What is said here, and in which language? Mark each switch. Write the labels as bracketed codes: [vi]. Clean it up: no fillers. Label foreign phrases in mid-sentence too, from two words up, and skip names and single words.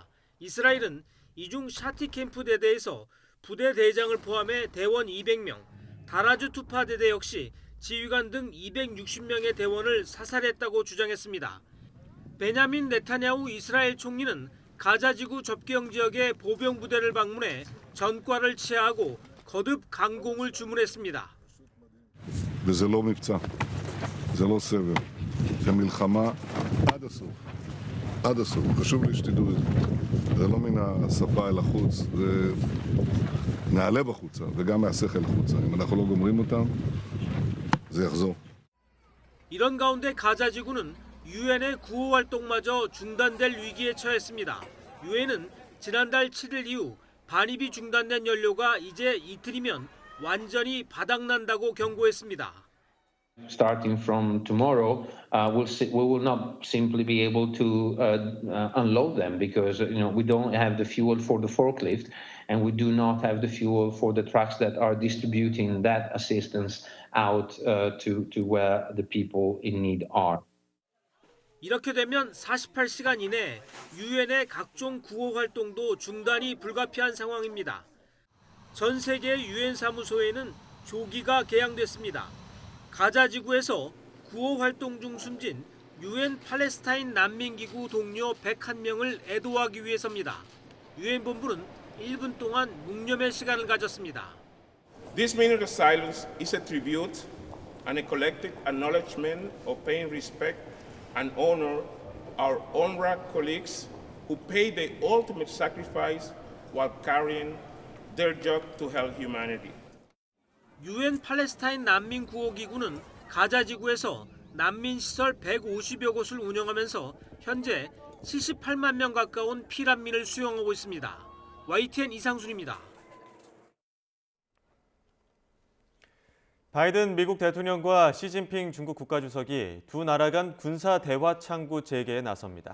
[ko] 이스라엘은 이중 샤티 캠프 대대에서 부대 대장을 포함해 대원 200명, 다라주 투파 대대 역시 지휘관 등 260명의 대원을 사살했다고 주장했습니다. 베냐민 네타냐후 이스라엘 총리는 가자지구 접경 지역의 보병 부대를 방문해 전과를 치하하고 거듭 강공을 주문했습니다. [he] וזה לא מבצע, זה לא סבב, זה מלחמה עד הסוף. עד הסוף, חשוב לי שתדעו את זה. זה לא מן השפה אל החוץ, זה נעלה בחוצה וגם מהשכל החוצה. אם אנחנו לא גומרים אותם, זה יחזור. [ko] 이런 가운데 가자지구는 유엔의 구호 활동마저 중단될 위기에 처했습니다. 유엔은 지난달 7일 이후 반입이 중단된 연료가 이제 이틀이면 완전히 바닥난다고 경고했습니다. [en] Starting from tomorrow, we will not simply be able to unload them because we don't have the fuel for the forklift and we do not have the fuel for the trucks that are distributing that assistance out to where the people in need are. [ko] 이렇게 되면 48시간 이내 유엔의 각종 구호 활동도 중단이 불가피한 상황입니다. 전 세계 유엔 사무소에는 조기가 개항됐습니다. 가자 지구에서 구호 활동 중 숨진 유엔 팔레스타인 난민기구 동료 101명을 애도하기 위해서입니다. 유엔 본부는 1분 동안 묵념의 시간을 가졌습니다. [en] This minute of silence is a tribute and a collective acknowledgement of paying respect and honor our UNRWA colleagues who paid the ultimate sacrifice while carrying their job to help humanity. [ko] 유엔 팔레스타인 난민 구호 기구는 가자 지구에서 난민 시설 150여 곳을 운영하면서 현재 78만 명 가까운 피난민을 수용하고 있습니다. YTN 이상순입니다. 바이든 미국 대통령과 시진핑 중국 국가주석이 두 나라 간 군사 대화 창구 재개에 나섭니다.